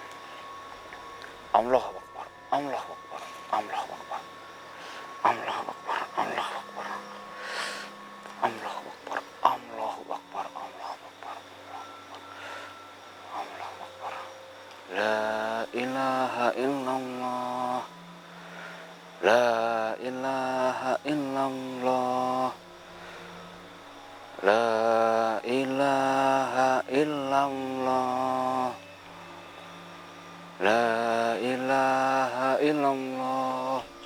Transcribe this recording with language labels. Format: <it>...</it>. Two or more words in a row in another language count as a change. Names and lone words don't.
<ar>الله أكبر. الله أكبر. الله أكبر. الله أكبر. الله أكبر. الله أكبر. الله أكبر. الله أكبر. الله أكبر. لا إله إلا الله. لا إله إلا الله. لا إله إلا الله. لا إله إلا الله.</ar>